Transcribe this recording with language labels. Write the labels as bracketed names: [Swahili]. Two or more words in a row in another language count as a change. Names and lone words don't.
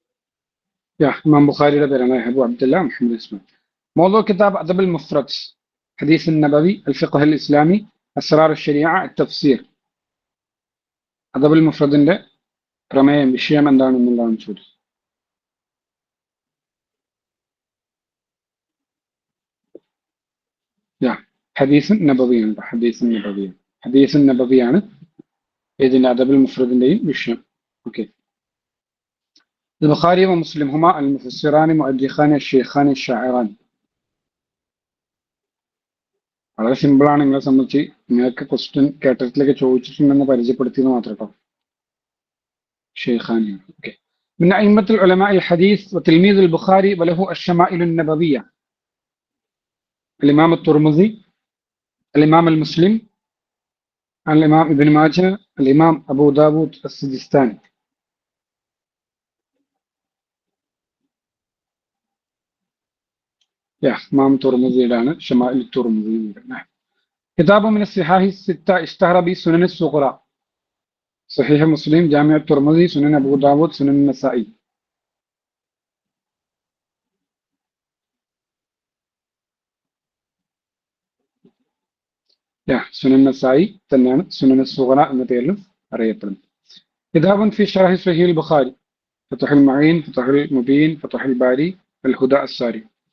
[Arabic] إمام بخاري أبو عبد الله محمد بن إسماعيل. موضوع كتاب أدب المفرد حديث نبوي الفقه الإسلامي أسرار شريعة تفسير. [Malayalam] അദബുൽ മുഫ്രദിന്റെ പ്രമേയം, വിഷയം എന്താണെന്നുള്ളതാണ് ചോദ്യം. ഹദീസുൻ നബവിയാണ്. ഹദീസുൻ നബവിയാണ് ഇതിന്റെ അദബുൽ മുഫ്രദിന്റെയും വിഷയം. ഓക്കെ. [Arabic] البخاري ومسلم هما المفسران مؤرخان الشيخان الشاعران. [Malayalam] വളരെ സിമ്പിളാണ്. നിങ്ങളെ സംബന്ധിച്ച് നിങ്ങൾക്ക് ക്വസ്റ്റ്യൻ കേട്ടത്തിലൊക്കെ ചോദിച്ചിട്ടുണ്ടെന്ന് പരിചയപ്പെടുത്തിയെന്ന് മാത്രം കേട്ടോ. ഷെയ്ഖാനി. ഓക്കെ. [Arabic] من أئمة العلماء الحديث وتلميذ البخاري وله الشمائل النبوية الإمام الترمذي، الإمام المسلم، الإمام ابن ماجه، الإمام أبو داود السجستاني. إمام ترمذي لنا شمائل الترمذي. كتاب من الصحاح الستة اشتهر بسنن الصغرى: صحيح مسلم، جامع الترمذي، سنن أبو داود، سنن النسائي. [Malayalam] സുനൻ നസായി തന്നെയാണ് സുനൻ സുഗറ എന്ന പേരിലും അറിയപ്പെടുന്നത്. [Arabic] كتاب في شرح صحيح البخاري فتح المعين فتح المبين فتح الباري الهدى الساري.